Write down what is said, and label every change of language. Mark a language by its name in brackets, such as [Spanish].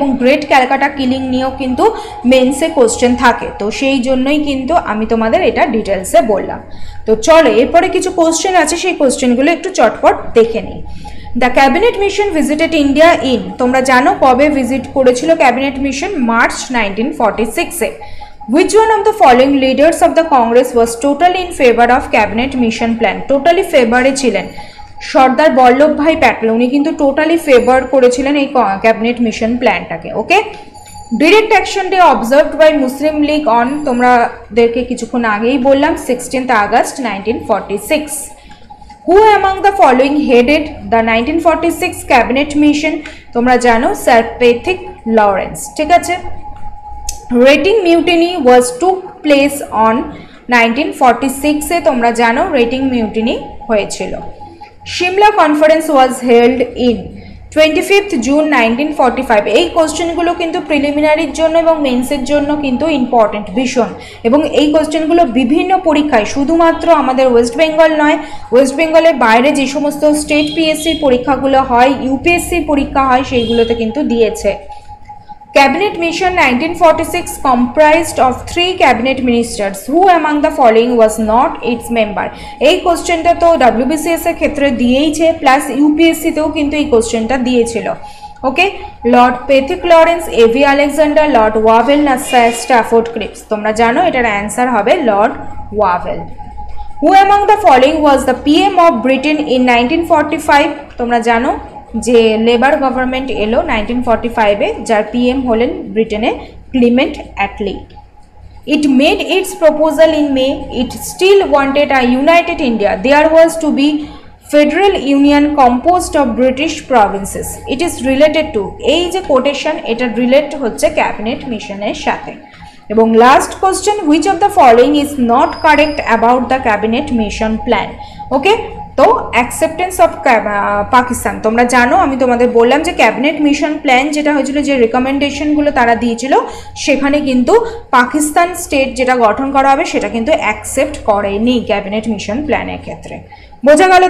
[Bangla] এবং great Calcutta killing নিয়েও কিন্তু মেন্সে কোশ্চেন থাকে, তো সেই জন্যই কিন্তু আমি তোমাদের এটা ডিটেলসে বললাম। তো চলো এরপরে কিছু কোশ্চেন আছে, সেই কোশ্চেনগুলো একটু চটপট দেখে নিই। [English] the cabinet mission visited India in, [Bangla] তোমরা জানো কবে ভিজিট করেছিল cabinet mission? March 1946-এ। [English] Which one of the following leaders of the Congress was totally in favor of cabinet mission plan? [Bangla] Totally ফেভারে ছিলেন সর্দার বল্লভভাই প্যাটেল, উনি কিন্তু টোটালি ফেভার করেছিলেন এই cabinet mission প্ল্যানটাকে। [English] okay, direct action day observed by Muslim League on, [Bangla] তোমাদেরকে কিছুক্ষণ আগেই বললাম, [English] 16 August 1946। Who among the following headed the 1946 cabinet mission? [Bangla] তোমরা জানো স্যার প্যাথিক লরেন্স। ঠিক আছে, [English] rating mutiny was took place on 1946-এ, [Bangla] তোমরা জানো রেটিং মিউটিনি হয়েছিল। [English] Simla conference was held in 25 June 1945। [Bangla] এই কোশ্চেনগুলো কিন্তু প্রিলিমিনারির জন্য এবং মেন্সের জন্য কিন্তু ইম্পর্টেন্ট ভীষণ, এবং এই কোশ্চেনগুলো বিভিন্ন পরীক্ষায়, শুধুমাত্র আমাদের ওয়েস্ট বেঙ্গল নয়, ওয়েস্ট বেঙ্গলের বাইরে যে সমস্ত স্টেট পিএসসির পরীক্ষাগুলো হয়, ইউপিএসসির পরীক্ষা হয়, সেইগুলোতে কিন্তু দিয়েছে। [English] Cabinet Mission 1946 comprised of 3 cabinet ministers. Who among the following was not its member? [Bangla] এই কোশ্চেনটা তো WBCS এর ক্ষেত্রে দিয়েইছে, প্লাস ইউপিএসসি তেও কিন্তু এই কোশ্চেনটা দিয়েছিল। ওকে, Lord Pethick Lawrence, AV Alexander, Lord Wavell না স্যার স্ট্যাফোর্ড ক্রিপস? তোমরা জানো এটার অ্যান্সার হবে Lord Wavell. [English] Who among the following was the PM of Britain in 1945? [Bangla] তোমরা জানো যে লেবার গভর্নমেন্ট এলো 1945-এ, যার পিএম হলেন ব্রিটেনে Clement Attlee. [English] It made its proposal in May. It still wanted a united India. There was to be federal union composed of British provinces. It is related to, [Bangla] এই যে quotation এটা relate হচ্ছে cabinet মিশনের সাথে। [English] এবং last question, which of the following is not correct about the cabinet mission plan? [Bangla] ওকে, তো acceptance of Pakistan, তোমরা জানো আমি তোমাদের বললাম যে ক্যাবিনেট মিশন প্ল্যান যেটা হয়েছিল, যে রেকমেন্ডেশনগুলো তারা দিয়েছিল, সেখানে কিন্তু পাকিস্তান স্টেট যেটা গঠন করা হবে সেটা কিন্তু অ্যাকসেপ্ট করেনি ক্যাবিনেট মিশন প্ল্যানের ক্ষেত্রে। বোঝা গেল?